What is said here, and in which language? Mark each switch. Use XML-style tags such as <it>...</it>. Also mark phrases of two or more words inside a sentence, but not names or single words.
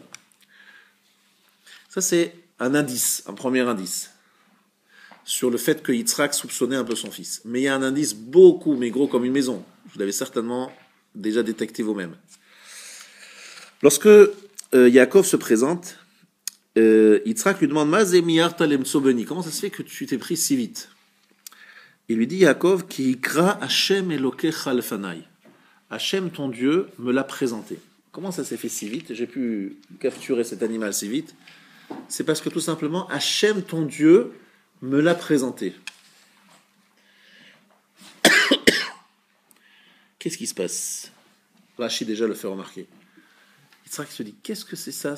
<fr>Ça, c'est un indice, un premier indice, sur le fait que Yitzhak soupçonnait un peu son fils. Mais il y a un indice beaucoup, mais gros comme une maison. Vous l'avez certainement déjà détecté vous-même. Lorsque Yaakov se présente Yitzhak lui demande</fr> <he>מה זה מהרת למצא בני,</he> <fr>comment ça se fait que tu t'es pris si vite? Il lui dit Yaakov</fr> <he>כי הקרה השם אלוקיך לפני.</he> <fr>Hashem ton Dieu me l'a présenté. Comment ça s'est fait si vite? J'ai pu capturer cet animal si vite. C'est parce que tout simplement Hashem ton Dieu me l'a présenté. Qu'est-ce qui se passe? Rashi déjà le fait remarquer. Yitzhak se dit, qu'est-ce que c'est ça?</fr>